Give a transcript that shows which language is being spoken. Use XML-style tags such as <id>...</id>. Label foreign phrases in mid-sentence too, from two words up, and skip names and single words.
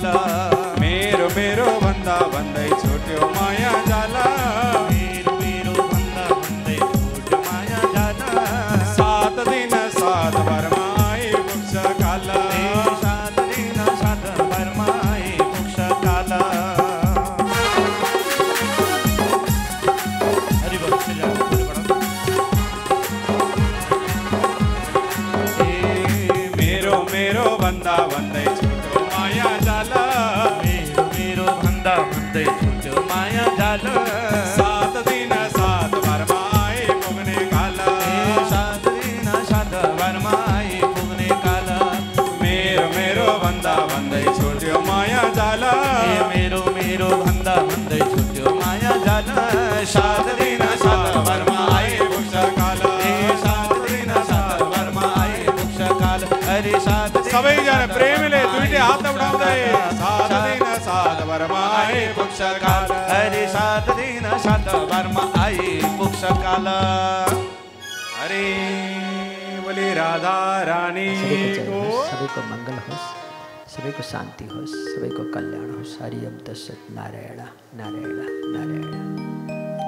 <ne>मेरो मेरो भन्दा भन्दै छुट्यो माया जाल। मेरो मेरो भन्दा भन्दै छुट्यो माया जाल। 7 दिन 7 बारमा आइपुग्छ काल। 7 दिन 7 बारमा आइपुग्छ काल। हरि बोल, श्री राम, हरि बोल। भन्दा भन्दै छुट्यो माया जाल मेरो मेरो भन्दा भन्दै छुट्यो माया जाल 7 दिन 7 भरमा आइपुग्ने काल 7 दिन 7 भरमा आइपुग्ने काल मेरो मेरो भन्दा भन्दै छुट्यो माया जाल मेरो मेरो भन्दा भन्दै छुट्यो माया जाल 7 दिन 7 भरमा आइपुग्छ काल 7 दिन 7 भरमा आइपुग्छ काल अरे 7 सबैजना प्रेमीले दुईटै हात उठाउँदै 7 दिन 7 भरमा आइपुग्छ काल अरे 7 दिन 7 भरमा आइपुग्छ काल अरे बोले राधा रानी को सबैको मङ्गल होस्, सबैको शान्ति होस्, सबैको कल्याण होस्।</ne> <sa>हरि ओम तत्सत्। नारायण नारायण नारायण।</sa>